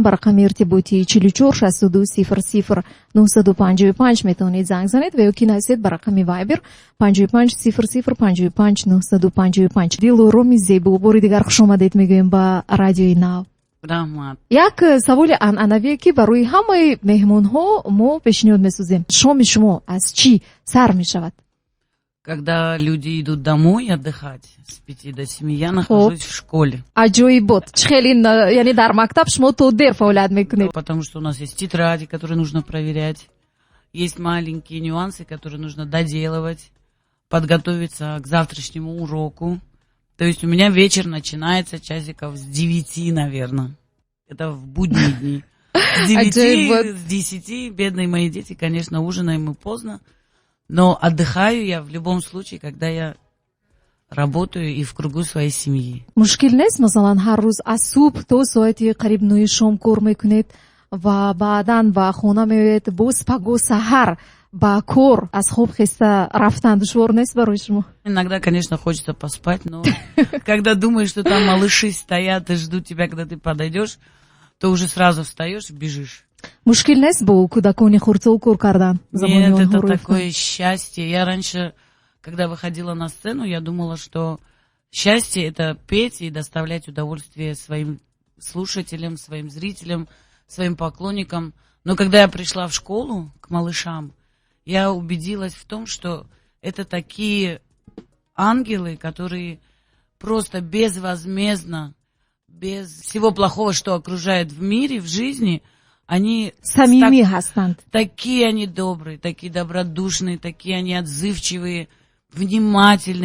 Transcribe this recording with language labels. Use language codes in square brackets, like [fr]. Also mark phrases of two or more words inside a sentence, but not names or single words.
[tg] بر رقم ارتباطی 44 62 00 955 میتونید زنگ زنید و یکی هستید بر رقم وایبر 55 00 55 955. دلارام زیبا بار دیگر خوش آمدید میگویم با رادیوی ناو. یک سوال عنعنویه که برای همه مهمون ها ما پیشنهاد میسازیم. شام شما از چی سر میشود؟ [ru] Когда люди идут домой отдыхать с 5 до 7, я нахожусь в школе. [tg] عجایبات. خیلی یعنی در مکتب شما تو دیر فعالیت میکنید. [ru] Потому что у нас есть тетради, которые нужно проверять. Есть маленькие нюансы, которые нужно доделывать, подготовиться к завтрашнему уроку. То есть у меня вечер начинается часиков с 9, наверное. Это в будние дни. С 9, с 10, бедные мои дети, конечно, ужинаем мы поздно. Но отдыхаю я в любом случае, когда я работаю и в кругу своей семьи. [tg] مشکل نیست مثلا هر روز از صبح تا ساعت قریب 9 شام کار میکنید و بعداً با خونه میوید باز پگو سحر با کار از خواب خسته رفتن دشوار نیست برای شما؟ [ru] Иногда, конечно, хочется поспать, но когда думаешь, что там малыши стоят и ждут тебя, когда ты подойдешь, то уже сразу встаешь и бежишь. [tg] مشکل نیست با کودکان خردسال کار کردن؟ [ru] Нет, это такое счастье. Я раньше, когда выходила на сцену, я думала, что счастье — это петь и доставлять удовольствие своим слушателям, своим зрителям, своим поклонникам. Но когда я пришла в школу к малышам, я убедилась в том, что это такие ангелы, которые просто безвозмездно, без всего плохого, что окружает в мире, в жизни, они такие они добрые, такие добродушные, такие они отзывчивые, внимательные.